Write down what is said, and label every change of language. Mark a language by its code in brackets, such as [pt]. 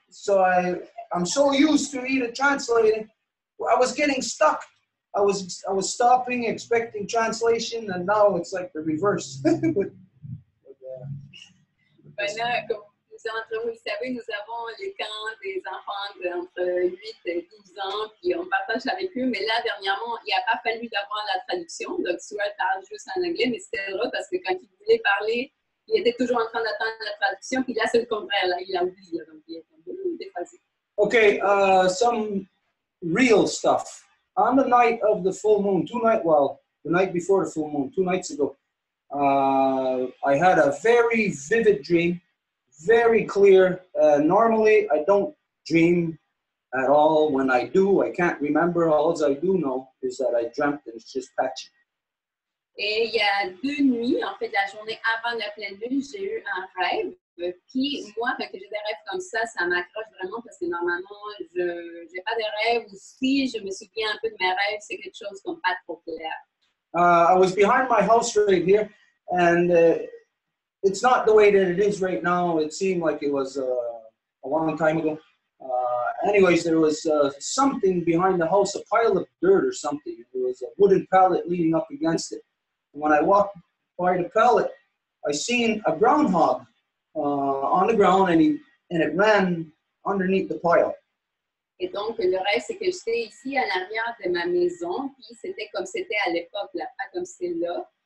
[en] So I'm so used to either translating. I was getting stuck. I was stopping, expecting translation, and now it's like the reverse. [fr] Maintenant, comme entre vous le savez, nous avons les camps des enfants entre 8 et 12 ans, puis on partage avec eux, mais là, dernièrement, il n'a pas fallu d'avoir la traduction, donc Stuart parle juste en anglais, mais c'était drôle parce que quand il voulait parler, il était toujours en train d'attendre la traduction, puis là, c'est le contraire, là, il a oublié, donc il est un peu déphasé. [en] Okay, some real stuff. On the night of the full moon, the night before the full moon, 2 nights ago, I had a very vivid dream. Very clear. Normally, I don't dream at all. When I do, I can't remember. All I do know is that I dreamt and it's just patchy. [fr] Et il y a 2 nuits, en fait, la journée avant la pleine lune, j'ai eu un rêve. Puis moi, quand j'ai des rêves comme ça m'accroche vraiment parce que normalement, je n'ai pas de rêves. Ou si je me souviens un peu de mes rêves, c'est quelque chose comme pas trop clair. [en] I was behind my house right here, and it's not the way that it is right now. It seemed like it was a long time ago. Anyways, there was something behind the house, a pile of dirt or something. There was a wooden pallet leaning up against it. And when I walked by the pallet, I seen a groundhog on the ground, and it ran underneath the pile. [fr] Et donc, le rêve, c'est que j'étais ici à l'arrière de ma maison, puis c'était comme c'était à l'époque, là, pas comme c'est là.